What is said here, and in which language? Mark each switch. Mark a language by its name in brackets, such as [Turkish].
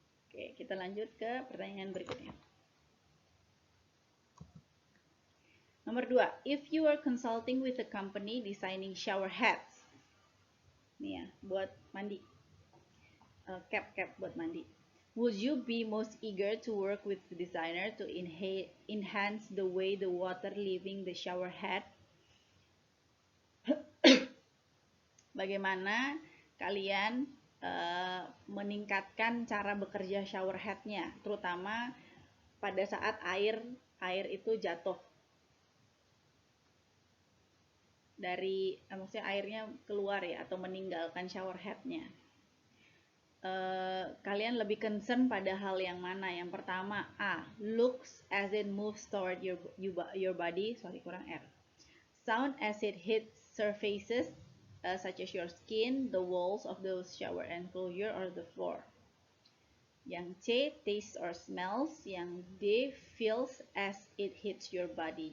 [Indonesian] Oke, kita lanjut ke pertanyaan berikutnya. Nomor 2, [English] if you are consulting with a company designing shower heads. [Indonesian] Nih ya, buat mandi. Cap buat mandi. [English] Would you be most eager to work with the designer to enhance the way the water leaving the shower head? [Indonesian] Bagaimana kalian meningkatkan cara bekerja shower head-nya, terutama pada saat air itu jatuh dari, maksudnya airnya keluar ya, atau meninggalkan shower head-nya. Kalian lebih concern pada hal yang mana? Yang pertama, A. [English] Looks as it moves toward your body. Sorry, [Indonesian] kurang R. [English] Sound as it hits surfaces such as your skin, the walls of the shower enclosure, or the floor. [Indonesian] Yang C. [English] Taste or smells. [Indonesian] Yang D. [English] Feels as it hits your body.